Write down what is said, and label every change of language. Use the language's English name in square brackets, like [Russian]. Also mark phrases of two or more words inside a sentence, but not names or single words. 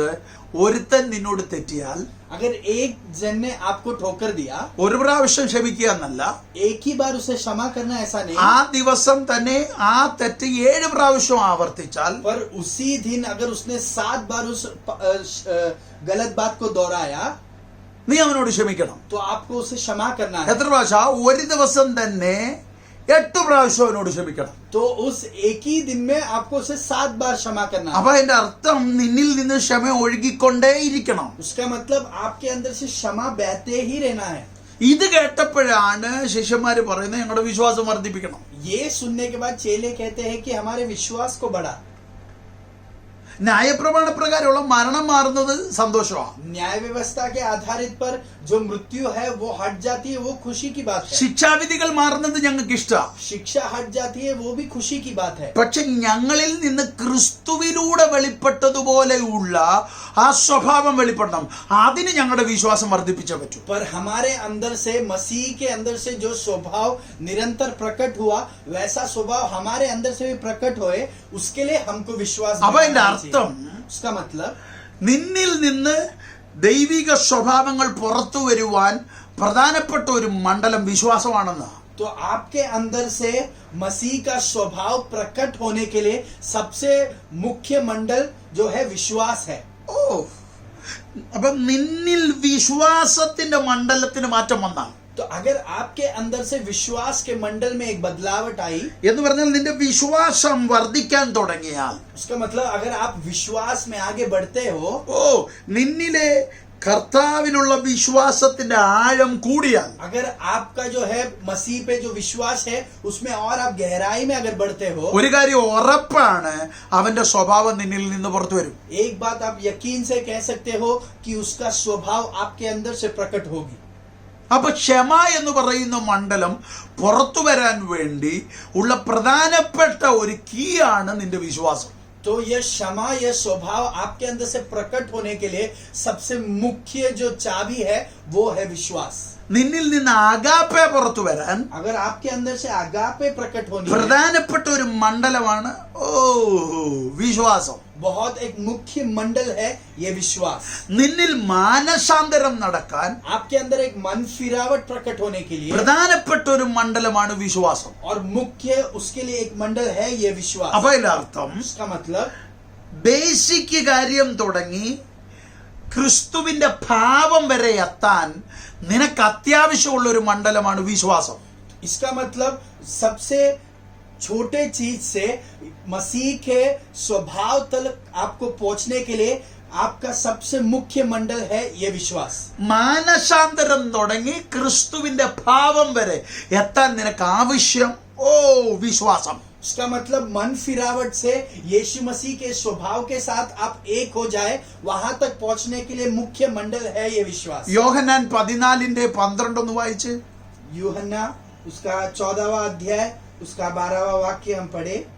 [Malayalam] ഒരുത്തൻ നിന്നോട് തെറ്റിയാൽ [Hindi] अगर एक जन ने आपको ठोकर दिया, [Malayalam] ഒരു പ്രാവശ്യം ക്ഷമിക്കുക എന്നല്ല, [Hindi] एक ही बार उसे क्षमा करना ऐसा नहीं, [Malayalam] ആ ദിവസം തന്നെ ആ തെറ്റ് 7 പ്രാവശ്യം ആവർത്തിച്ചാൽ [Hindi] पर उसी दिन अगर उसने 7 बार उस गलत बात को दोहराया [Malayalam] നീ അവനോട് ക്ഷമിക്കണം. [Hindi] तो आपको उसे क्षमा करना है। [Malayalam] എത്ര പ്രാവശ്യം? ഒരു ദിവസം തന്നെ 8 പ്രാവശ്യം അവനോട് ക്ഷമിക്കണം. [Hindi] तो उस एक ही दिन में आपको उसे 7 बार क्षमा करना है। [Malayalam] അപ്പൊ അതിന്റെ അർത്ഥം നിന്നിൽ നിന്ന് ക്ഷമ ഒഴുകിക്കൊണ്ടേ ഇരിക്കണം. [Hindi] उसका मतलब आपके अंदर से क्षमा बहते ही रहना है। [Malayalam] ഇത് കേട്ടപ്പോഴാണ് ശിഷ്യന്മാര് പറയുന്നത് ഞങ്ങളുടെ വിശ്വാസം വർദ്ധിപ്പിക്കണം. [Hindi] ये सुनने के बाद चेले कहते हैं कि हमारे विश्वास को बढ़ा। [Malayalam] ന്യായപ്രമാണ പ്രകാരമുള്ള മരണം മാറുന്നത് സന്തോഷമാണ്. [Hindi] न्याय व्यवस्था के आधारित पर जो मृत्यु है वो हट जाती है, वो खुशी की बात है। [Malayalam] ശിക്ഷാവിധികൾ മാറുന്നത് ഞങ്ങൾക്ക് ഇഷ്ടമാണ്. [Hindi] शिक्षा हट जाती है, वो भी खुशी की बात है। [Malayalam] പക്ഷെ ഞങ്ങളിൽ നിന്ന് ക്രിസ്തുവിലൂടെ വെളിപ്പെട്ടതുപോലെയുള്ള ആ സ്വഭാവം വെളിപ്പെടണം. അതിന് ഞങ്ങളുടെ വിശ്വാസം വർദ്ധിപ്പിച്ചേ പറ്റൂ. [Hindi] पर हमारे अंदर से, मसीह के अंदर से जो स्वभाव निरंतर प्रकट हुआ, वैसा स्वभाव हमारे अंदर से भी प्रकट होए, उसके लिए हमको विश्वास [Malayalam] അപ്പൊ അതിന്റെ അർത്ഥം [Hindi] उसका मतलब [Malayalam] നിന്നിൽ നിന്ന് ദൈവിക സ്വഭാവങ്ങൾ പുറത്തു വരുവാൻ പ്രധാനപ്പെട്ട ഒരു മണ്ഡലം വിശ്വാസമാണെന്ന്. [Hindi] तो आपके अंदर से मसीह का स्वभाव प्रकट होने के लिए सबसे मुख्य मंडल जो है विश्वास है। [Malayalam] അപ്പൊ നിന്നിൽ വിശ്വാസത്തിന്റെ മണ്ഡലത്തിന് മാറ്റം വന്നാൽ, [Hindi] तो अगर आपके अंदर से विश्वास के मंडल में एक बदलावट आई, [Malayalam] എന്ന് പറഞ്ഞാൽ നിന്റെ വിശ്വാസം വർദ്ധിക്കാൻ തുടങ്ങിയാൽ, [Hindi] उसका मतलब अगर आप विश्वास में आगे बढ़ते हो, [Malayalam] നിന്നിലെ കർത്താവിനുള്ള വിശ്വാസത്തിന്റെ ആഴം കൂടിയാൽ, [Hindi] अगर आपका जो है मसीह पे जो विश्वास है उसमें और आप गहराई में अगर बढ़ते हो, [Malayalam] ഒരു കാര്യം ഉറപ്പാണ്, അവന്റെ സ്വഭാവം നിന്നിൽ നിന്ന് പുറത്തു വരും. [Hindi] एक बात आप यकीन से कह सकते हो कि उसका स्वभाव आपके अंदर से प्रकट होगी। [Malayalam] അപ്പൊ ക്ഷമ എന്ന് പറയുന്ന മണ്ഡലം പുറത്തു വരാൻ വേണ്ടി ഉള്ള പ്രധാനപ്പെട്ട ഒരു കീ ആണ് നിന്റെ വിശ്വാസം. [Hindi] तो तो यह क्षमा, यह स्वभाव आपके अंदर से प्रकट होने के लिए सबसे मुख्य जो चाबी है वो है विश्वास। [Malayalam] നിന്നിൽ നിന്ന് ആഗാപ്പെ പുറത്തു വരാൻ [Hindi] अगर आपके अंदर से आगापे प्रकट होनी है, [Malayalam] പ്രധാനപ്പെട്ട ഒരു മണ്ഡലമാണ് വിശ്വാസം. [Hindi] बहुत एक मुख्य मंडल है ये विश्वास. [Malayalam] നിന്നിൽ മാനസാന്തരം നടക്കാൻ [Hindi] आपके अंदर एक मन फिरावट प्रकट होने के लिए [Malayalam] പ്രധാനപ്പെട്ട ഒരു മണ്ഡലമാണ് വിശ്വാസം. [Hindi] और मुख्य उसके लिए एक मंडल है ये विश्वास. [Malayalam] അപ്പൊ ഇതിനർത്ഥം [Hindi] उसका मतलब [Malayalam] ബേസിക് കാര്യം തുടങ്ങി ക്രിസ്തുവിന്റെ ഭാവം വരെ എത്താൻ നിനക്ക് അത്യാവശ്യമുള്ള ഒരു മണ്ഡലമാണ് വിശ്വാസം. [Hindi] इसका मतलब सबसे छोटे चीज से मसीह के स्वभाव तक आपको पहुंचने के लिए आपका सबसे मुख्य मंडल है ये विश्वास. [Malayalam] മാനസാന്തരം തുടങ്ങി ക്രിസ്തുവിന്റെ ഭാവം വരെ എത്താൻ നിനക്ക് ആവശ്യം വിശ്വാസം. [Hindi] उसका मतलब मन फिरावट से यीशु मसीह के स्वभाव के साथ आप एक हो जाए, वहां तक पहुंचने के लिए मुख्य मंडल है ये विश्वास. [Malayalam] യോഹന്നാൻ 14:12 ഒന്ന് വായിച്ച്. [Hindi] यूहन्ना उसका 14वां अध्याय उसका 12वां वाक्य हम पढ़े.